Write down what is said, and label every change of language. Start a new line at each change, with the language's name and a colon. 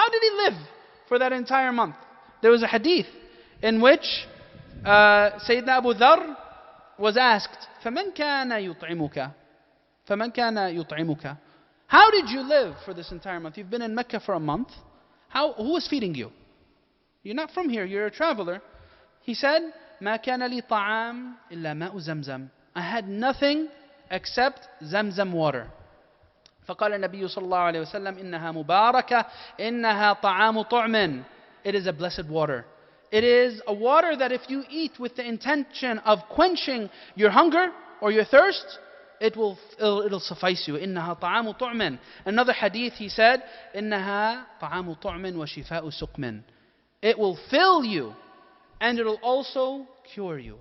English: How did he live for that entire month? There was a hadith in which Sayyidina Abu Dhar was asked,
Arabic: فَمَنْ كَانَ يُطْعِمُكَ فَمَنْ كَانَ يُطْعِمُكَ
English: How did you live for this entire month? You've been in Mecca for a month. Who was feeding you? You're not from here, you're a traveler. He said,
Arabic: مَا كَانَ لِي طَعَامٍ إِلَّا مَاءُ زَمْزَمٍ
English: I had nothing except Zamzam water.
Arabic: فقال النبي صلى الله عليه وسلم إنها مباركة إنها طعام طعم
English: It is a blessed water. It is a water that if you eat with the intention of quenching your hunger or your thirst, it'll suffice you.
Arabic: إنها طعام طعم
English: Another hadith he said
Arabic: إنها طعام طعم وشفاء سقم
English: It will fill you and it'll also cure you.